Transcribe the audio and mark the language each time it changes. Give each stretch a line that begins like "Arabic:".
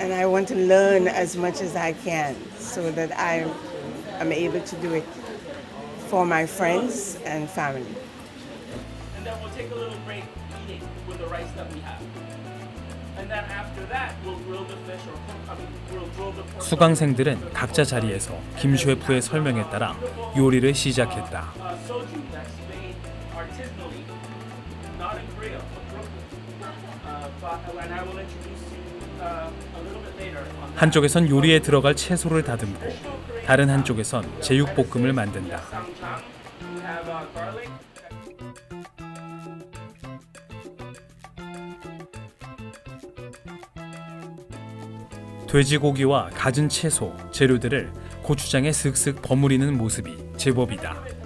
English: And I want to learn as much as I can so that I am able to do it for my friends and family. And then we'll take a little break eating with the rice that we have. And then after that, we'll grill the fish we'll grill the pork.
Korean: 수강생들은 각자 자리에서 김 셰프의 설명에 따라 요리를 시작했다.
English: Soju that's made artisanally, not in Korea, but Brooklyn. And I will introduce you a little bit later on that.
Korean: 한쪽에선 요리에 들어갈 채소를 다듬고 다른 한쪽에선 제육볶음을 만든다.
English: We have garlic.
Korean: 돼지고기와 갖은 채소, 재료들을 고추장에 슥슥 버무리는 모습이 제법이다.